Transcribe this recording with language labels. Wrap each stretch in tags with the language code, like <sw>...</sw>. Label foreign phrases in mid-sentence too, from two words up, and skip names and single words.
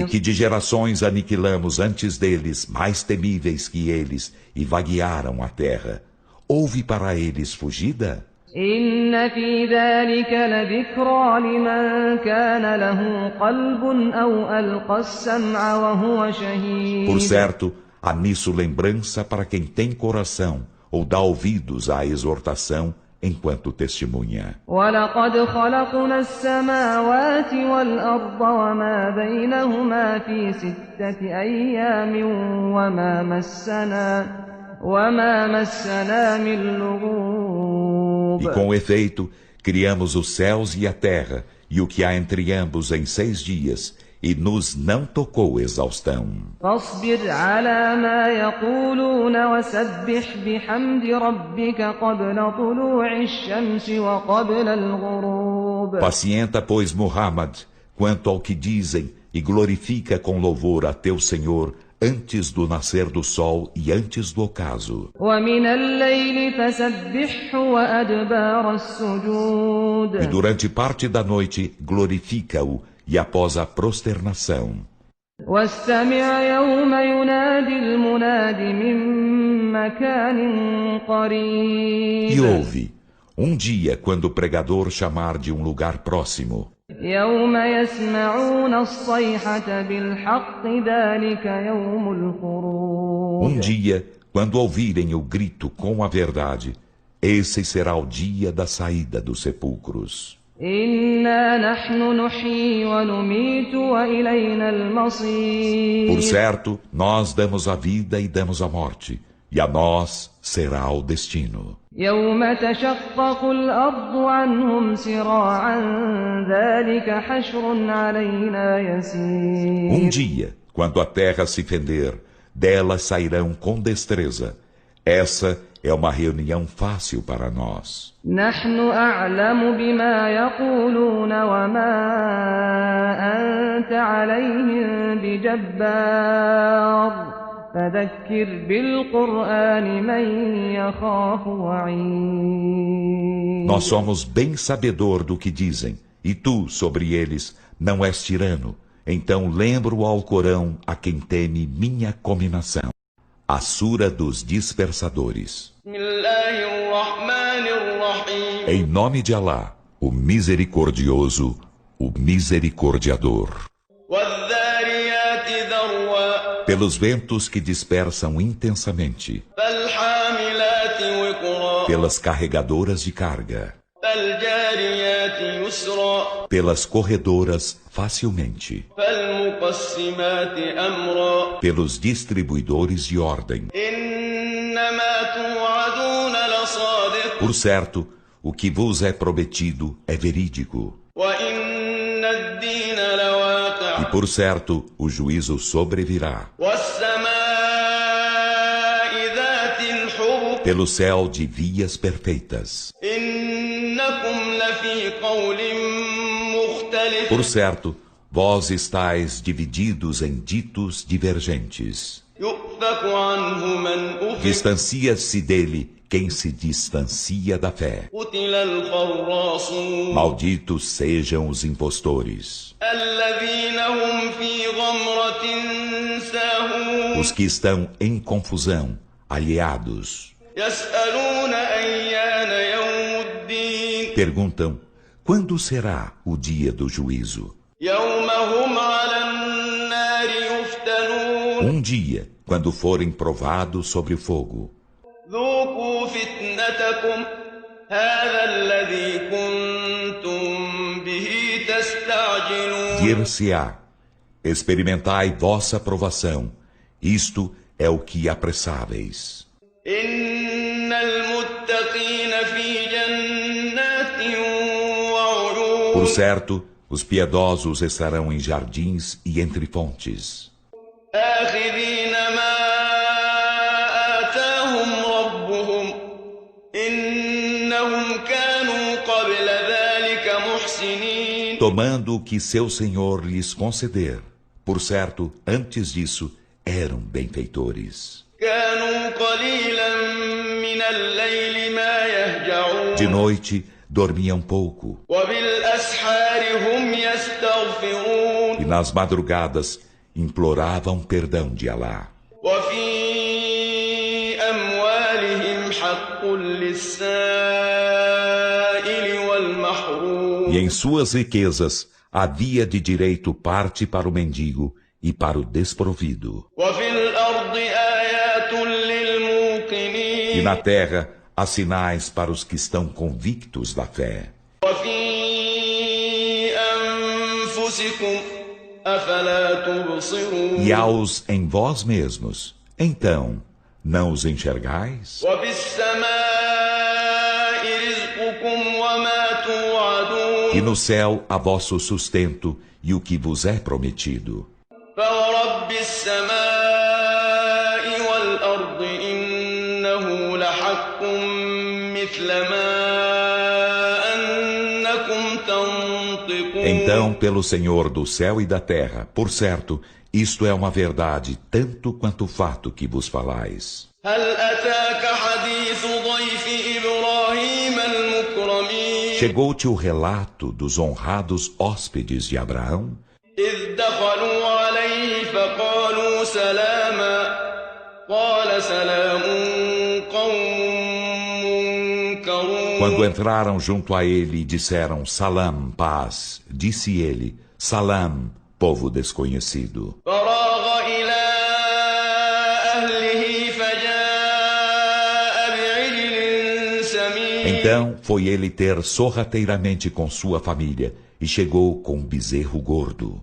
<pt>E que de gerações aniquilamos antes deles, mais temíveis que eles, e vaguearam a terra. Houve para eles fugida?</pt> <ar>إن في ذلك لذكرى لمن كان له قلب أو ألقى السمع وهو شهيد.</ar> <pt>Por certo, há nisso lembrança para quem tem coração, ou dá ouvidos à exortação enquanto testemunha.</pt> <ar>وَلَقَدْ خَلَقْنَا السَّمَاوَاتِ وَالْأَرْضَ وَمَا بَيْنَهُمَا فِي 6 أَيَّامٍ وَمَا مَسَّنَا مِن لُغُوبٍ.</ar> <pt>E com efeito, criamos os céus e a terra, e o que há entre ambos em 6 dias, e nos não tocou exaustão.</pt> <ar>فاصبر على ما يقولون وسبح بحمد ربك قبل طلوع الشمس وقبل الغروب.</ar> <pt>Pacienta, pois, Muhammad, quanto ao que dizem, e glorifica com louvor a teu Senhor antes do nascer do sol e antes do ocaso.</pt> <ar>ومن الليل فسبحه وأدبار السجود.</ar> <pt>E durante parte da noite glorifica-o, e após a prosternação.</pt> <ar>واستمع يوم ينادي المناد من مكان قريب.</ar> <pt>E ouve, dia quando o pregador chamar de um lugar próximo.</pt> <ar>يوم يسمعون الصيحة بالحق ذلك يوم الخروج.</ar> <pt>Dia quando ouvirem o grito com a verdade, esse será o dia da saída dos sepulcros.</pt> <ar>إنا نحن نحيي ونميت وإلينا المصير.</ar> <pt>Por certo, nós damos a vida e damos a morte, e a nós será o destino.</pt> <ar>يوم تشقق الأرض عنهم سراعا ذلك حشر علينا يسير.</ar> <pt>Dia, quando a terra se fender, delas sairão com destreza. Essa é uma reunião fácil para nós.</pt> <ar>نحن أعلم بما يقولون وما أنت عليهم بجبار فذكر بالقرآن من يخاف وعيد.</ar> <pt>Nós somos bem sabedor do que dizem, e tu, sobre eles, não és tirano. Então lembro ao Corão a quem teme minha cominação. A Sura dos Dispersadores. Em nome de Alá, o Misericordioso, o Misericordiador. pelos ventos que dispersam intensamente,</pt> <ar>فالحاملات وقرا</ar> <pt>pelas carregadoras de carga,</pt> <ar>فالجاريات يسرا</ar> <pt>pelas corredoras facilmente,</pt> <ar>فالمقسمات أمرا</ar> <pt>pelos distribuidores de ordem.</pt> <ar>إنما توعدون لصادق</ar> <pt>Por certo, o que vos é prometido é verídico.</pt> <ar>وإن الدين لواقع</ar> <pt>E por certo, o juízo sobrevirá.</pt> <ar>والسماء ذات الحبك</ar> <pt>Pelo céu de vias perfeitas.</pt> <ar>إنكم لفي قول مختلف</ar> <pt>Por certo, vós estáis divididos em ditos divergentes.</pt> <ar>يؤفك عنه من أفك</ar> <pt>Distancia-se dele quem se distancia da fé.</pt> <ar>قتل الخراصون</ar> <pt>Malditos sejam os impostores,</pt> <ar>الذين هم في غمرة ساهون</ar> <pt>os que estão em confusão, alheados.</pt> <ar>يسألون أيان يوم الدين</ar> <pt>Perguntam, quando será o dia do juízo?</pt> <ar>يوم هم على النار يفتنون</ar> <pt>Dia, quando forem provados sobre o fogo.</pt> <ar>ذوقوا فتنتكم هذا الذي كنتم به تستعجلون</ar> <pt>Dir-se-á, experimentai vossa provação. Isto é o que apressáveis.</pt> <ar>إن المتقين في جنات وعيون</ar> <pt>Por certo, os piedosos estarão em jardins e entre fontes,</pt> <ar>آخذين ما آتاهم ربهم إنهم كانوا قبل ذلك محسنين</ar> <pt>tomando o que seu Senhor lhes conceder. Por certo, antes disso, eram benfeitores.</pt> <ar>كانوا قليلا من الليل ما يهجعون</ar> <pt>De noite, dormiam pouco,</pt> <ar>وبالأسحار هم يستغفرون</ar> <pt>e nas madrugadas, imploravam perdão de Alá.</pt> <ar>وفي أموالهم حق للسائل والمحروم</ar> <pt>E em suas riquezas, havia de direito parte para o mendigo e para o desprovido.</pt> <ar>وفي الأرض آيات</ar> <pt>E</pt> <ar>للموقنين</ar> <pt>na terra, há sinais para os que estão convictos da fé.</pt> <ar>وفي أنفسكم أفلا تبصرون</ar> <pt>E há-os em vós mesmos. Então, não os enxergais?</pt> <ar>وفي السماء رزقكم وما توعدون</ar> <pt>E no céu há vosso sustento e o que vos é prometido.</pt> <ar>فورب السماء والأرض إنه لحق مثل ما أنكم تنطقون</ar> <pt>Então, pelo Senhor do céu e da terra, por certo, isto é uma verdade, tanto quanto o fato que vos falais.</pt> <ar>هل أتاك حديث ضيف إبراهيم المكرمين</ar> <pt>Chegou-te o relato dos honrados hóspedes de Abraão,</pt> <ar>إذ دخلوا عليه فقالوا سلاما قال سلام قوم منكرون</ar> <pt>quando entraram junto a ele e disseram Salam, paz. Disse ele, Salam, povo desconhecido.</pt> <ar>فراغ إلى أهله فجاء بعجل سمين</ar> <pt>Então foi ele ter sorrateiramente com sua família e chegou com um bezerro gordo.</pt>